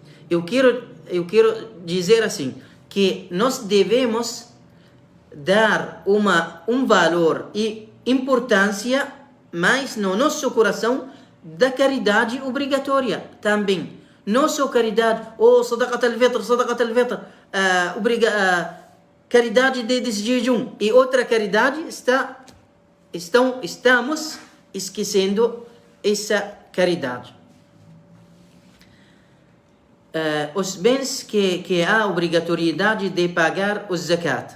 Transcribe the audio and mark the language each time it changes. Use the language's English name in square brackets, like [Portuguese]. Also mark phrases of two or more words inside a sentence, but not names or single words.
[Portuguese] eu quero dizer assim, que nós devemos dar um valor e importância mais no nosso coração da caridade obrigatória também. Não só caridade, [Arabic] صدقة الفطر, [Portuguese] caridade de jejum. E outra caridade estamos esquecendo essa caridade. Os bens que há obrigatoriedade de pagar o zakat.